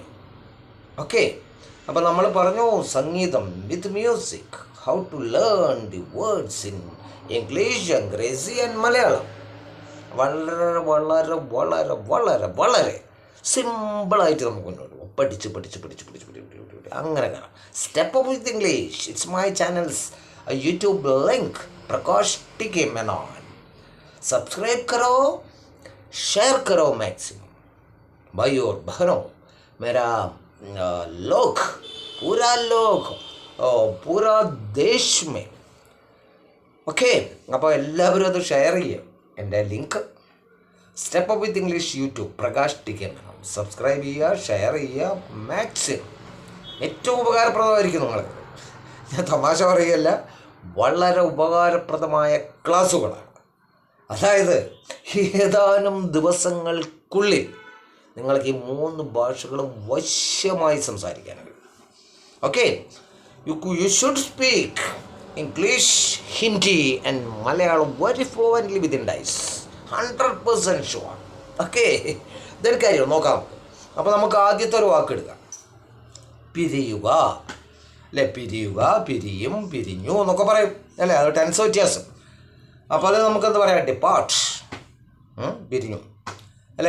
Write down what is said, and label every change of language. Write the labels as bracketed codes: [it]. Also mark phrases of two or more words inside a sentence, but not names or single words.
[ml] ഓക്കെ, അപ്പോൾ നമ്മൾ പറഞ്ഞു സംഗീതം [en] with music, how to learn the words in English, Angrezi and Malayalam. [ml] വളരെ വളരെ വളരെ വളരെ വളരെ സിമ്പിളായിട്ട് നമുക്ക് മുന്നോട്ട് പോകും. പഠിച്ച് അങ്ങനെ കാണാം. സ്റ്റെപ്പ് അപ്പ് വിത്ത് ഇംഗ്ലീഷ്. [en] it's my channel's YouTube link प्रकाश टीके मेनन. [hi] सब्सक्राइब करो, शेयर करो मैक्सिमम. भाई और बहनों, मेरा लोग पूरा देश में. [ml] ഓക്കെ, അപ്പോൾ എല്ലാവരും അത് ഷെയർ ചെയ്യുക. എൻ്റെ ലിങ്ക് സ്റ്റെപ്പ് അപ്പ് വിത്ത് ഇംഗ്ലീഷ് യൂട്യൂബ് പ്രകാശ് ടിക്കെ മേനോൻ. സബ്സ്ക്രൈബ് ചെയ്യുക, ഷെയർ ചെയ്യുക. മാക്സിമം ഏറ്റവും ഉപകാരപ്രദമായിരിക്കും നിങ്ങൾക്ക്. ഞാൻ തമാശ പറയുകയല്ല, വളരെ ഉപകാരപ്രദമായ ക്ലാസ്സുകളാണ്. അതായത് ഏതാനും ദിവസങ്ങൾക്കുള്ളിൽ നിങ്ങൾക്ക് ഈ 3 ഭാഷകളും വശ്യമായി സംസാരിക്കാനാണ്. ഓക്കെ, [en] you should speak English, Hindi and Malayalam very fluently within days. 100% sure. ഓക്കെ, ഇതൊരു കാര്യം നോക്കാം. അപ്പോൾ നമുക്ക് ആദ്യത്തെ ഒരു വാക്ക് എടുക്കാം. പിരിയുക അല്ലേ? പിരിയുക, പിരിയും, പിരിഞ്ഞു എന്നൊക്കെ പറയും അല്ലേ? അത് ടെൻസ് വ്യത്യാസം. അപ്പോൾ അത് നമുക്കെന്ത് പറയാം? ഡിപ്പാർട്ട്, പിരിഞ്ഞു അല്ലേ?